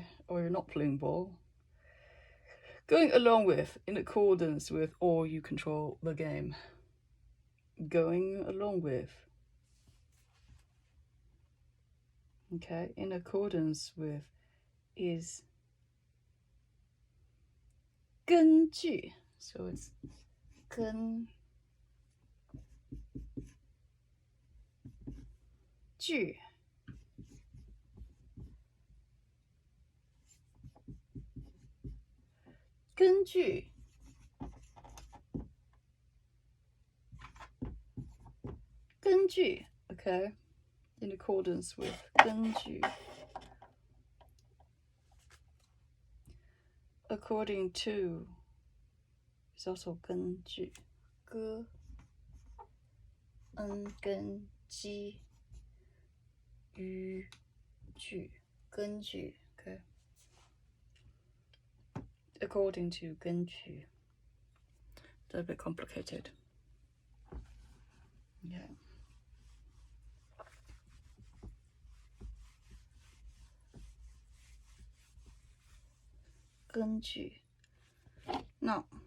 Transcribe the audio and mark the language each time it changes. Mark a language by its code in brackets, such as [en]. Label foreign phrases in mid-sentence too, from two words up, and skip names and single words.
[en] Or you're not playing ball. Going along with, in accordance with, or you control the game. Going along with. Okay, in accordance with is 根据. So it's 根据. [zh] 根据, [en] okay, in accordance with 根据. According to is also 根据. 根基于据根据 okay. According to 根据. That's a bit complicated. Yeah. [zh] 根据 now